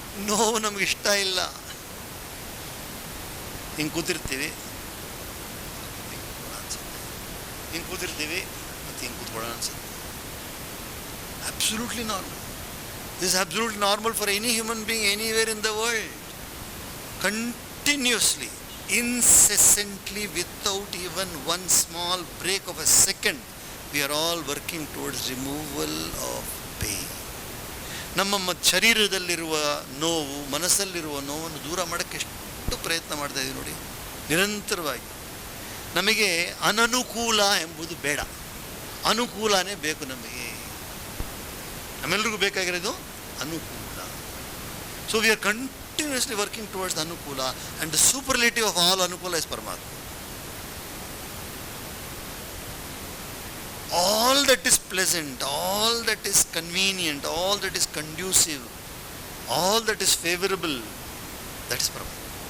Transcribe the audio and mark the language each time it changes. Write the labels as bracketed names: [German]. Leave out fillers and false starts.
[Kannada] ನೋವು ನಮ್ಗೆ ಇಷ್ಟ ಇಲ್ಲ. ಹಿಂಗೆ ಕೂತಿರ್ತೀವಿ, ಹಿಂಗೆ ಕೂತಿರ್ತೀವಿ, ಮತ್ತು ಹಿಂಗೆ ಕೂತ್ಕೊಳ್ಳೋಣ ಅನ್ಸುತ್ತೆ. [English] Absolutely normal. This is absolutely normal for any human being anywhere in the world. Continuously, incessantly, without even one small break of a second, we are all working towards removal of pain. [Kannada] ನಮ್ಮ ಶರೀರದಲ್ಲಿರುವ ನೋವು, ಮನಸ್ಸಲ್ಲಿರುವ ನೋವನ್ನು ದೂರ ಮಾಡೋಕ್ಕೆ ಎಷ್ಟು ಪ್ರಯತ್ನ ಮಾಡ್ತಾ ಇದ್ದೀವಿ ನೋಡಿ, ನಿರಂತರವಾಗಿ. ನಮಗೆ ಅನನುಕೂಲ ಎಂಬುದು ಬೇಡ, ಅನುಕೂಲನೇ ಬೇಕು ನಮಗೆ. ನಮ್ಮೆಲ್ಲರಿಗೂ ಬೇಕಾಗಿರೋದು ಅನುಕೂಲ. [English] So we are continuously working towards the Anukula, and the superlative of all Anukula is Paramatma. All that is pleasant, all that is convenient, all that is conducive, all that is favorable, that is Paramatma.